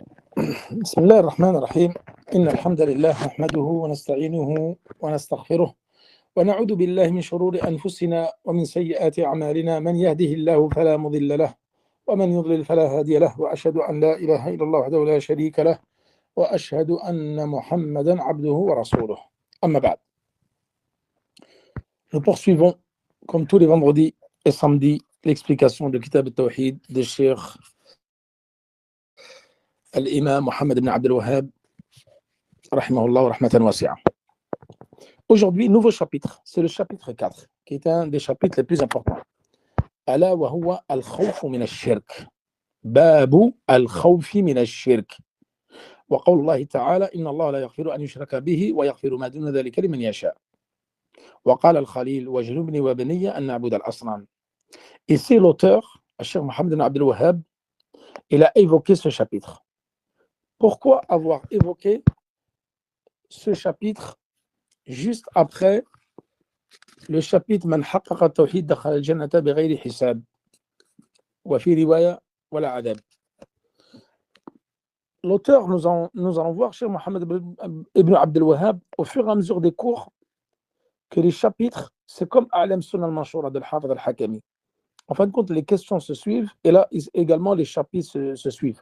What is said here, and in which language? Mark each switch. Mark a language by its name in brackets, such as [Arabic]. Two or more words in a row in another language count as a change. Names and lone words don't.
[Arabic] بسم الله الرحمن الرحيم إن الحمد لله نحمده ونستعينه ونستغفره ونعوذ بالله من شرور أنفسنا ومن سيئات أعمالنا من يهده الله فلا مضل له ومن يضلل فلا هادي له وأشهد أن لا إله إلا الله وحده لا شريك له وأشهد أن محمدا عبده ورسوله أما بعد. [French] Nous poursuivons comme tous les vendredis et samedis l'explication de Kitab al-Tawhid de Cheikh Al-Imam Mohammed ibn Abdel Wahhab [Arabic] رحمه الله رحمة واسعة. [French] Aujourd'hui, nouveau chapitre, c'est le chapitre 4, qui est un des chapitres les plus importants. [Arabic] ألا وهو الخوف من الشرك. باب الخوف من الشرك وقول الله تعالى إن الله لا يغفر أن يشرك به ويغفر ما دون ذلك لمن يشاء. وقال الخليل واجنبني وبني أن نعبد الأصنام. [French] Ici, l'auteur, Cheikh Mohammed ibn Abdel Wahhab, il a évoqué ce chapitre. Pourquoi avoir évoqué ce chapitre juste après le chapitre [Arabic] من حقق التوحيد دخل الجنة بغير حساب وفي رواية ولا عذاب. [French] L'auteur, nous allons voir Cheikh Mohammed ibn Abdel Wahhab au fur et à mesure des cours que les chapitres, c'est comme A'lam Sunan al-Manshura de Al-Hafidh al-Hakami. En fin de compte, les questions se suivent et là également les chapitres se suivent.